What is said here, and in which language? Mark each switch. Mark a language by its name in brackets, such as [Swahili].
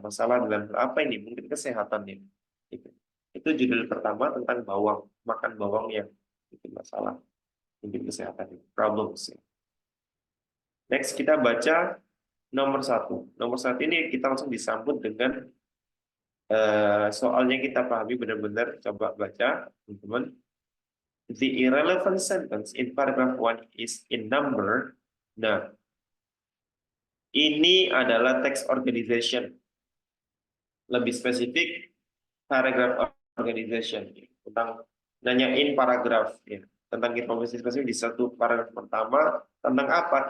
[Indonesian] Masalah dalam hal apa ini? Mungkin kesehatannya. Itu judul pertama tentang bawang, makan bawang yang bikin masalah, mungkin kesehatan, problems. Next kita baca nomor satu. Nomor satu ini kita langsung disambut dengan soalnya kita pahami benar-benar. Coba baca, teman-teman. [English] The irrelevant sentence in paragraph 1 is in number. [Indonesian] Nah, ini adalah text organization. Lebih spesifik, paragraph organization. Tentang nanyain paragraf. Ya. Tentang informasi spesifik di satu paragraf pertama. Tentang apa?